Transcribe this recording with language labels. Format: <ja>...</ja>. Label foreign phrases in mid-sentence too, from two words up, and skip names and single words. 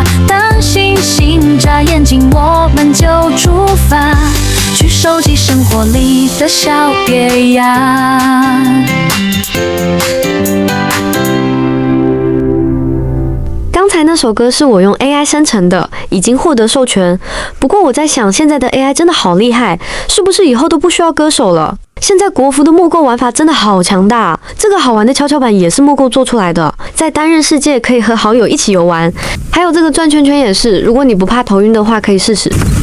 <zh>當星星眨眼睛，我們就出發，去收集生活裡的小別呀。剛才那首歌是我用 AI 生成的，已經獲得授權。不過我在想，現在的 AI 真的好厲害，是不是以後都不需要歌手了？現在國服的木構玩法真的好強大，這個好玩的蹺蹺板也是木構做出來的，在單人世界可以和好友一起遊玩。還有這個轉圈圈也是，如果你不怕頭暈的話，可以試試。</zh>